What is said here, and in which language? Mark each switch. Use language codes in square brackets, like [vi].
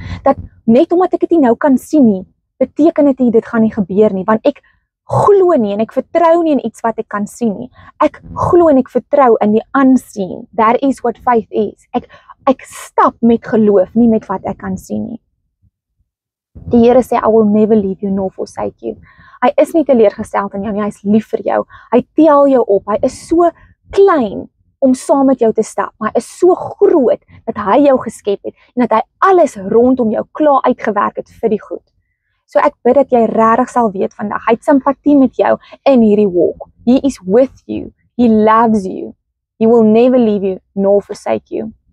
[af] Dat net omdat ek dit nie nou kan sien nie, beteken dit nie dit gaan nie gebeur nie, want ek glo nie en ek vertrou nie in iets wat ek kan sien nie. Ek glo en ek vertrou in die unseen. [en] That is what faith is. [af] Ek stap met geloof, nie met wat ek kan sien nie. Die Here sê, [en] I will never leave you nor forsake you. [af] Hy is nie teleurgesteld in jou nie, hy is lief vir jou. Hy tel jou op, hy is so klein om saam met jou te stap, maar hy is so groot dat hy jou geskep het en dat hy alles rondom jou klaar uitgewerk het vir die goed. So ek bid dat jy regtig sal weet vandag, hy het simpatie met jou in hierdie walk. [en] He is with you, he loves you, he will never leave you nor forsake you.